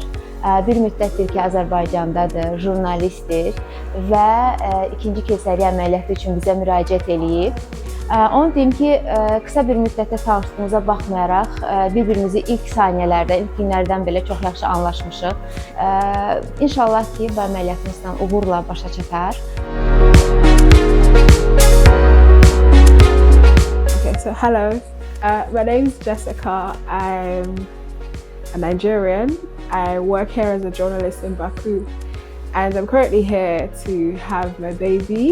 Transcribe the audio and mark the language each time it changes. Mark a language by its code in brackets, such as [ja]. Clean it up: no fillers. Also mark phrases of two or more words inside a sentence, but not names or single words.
[az] Bir müddətdir ki, Azərbaycandadır, jurnalistdir və ikinci keysəriyyə əməliyyatı üçün bizə müraciət eləyib. Onu deyim ki, qısa bir müddətdə tanışdığımıza baxmayaraq, bir-birimizi ilk saniyələrdə, ilk günlərdən belə çox yaxşı anlaşmışıq. İnşallah ki, bu əməliyyatımızla uğurla başa çatar. [en] Okay, so hello, my name is Jessica. I'm a Nigerian. I work here as a journalist in Baku, and I'm currently here to have my baby.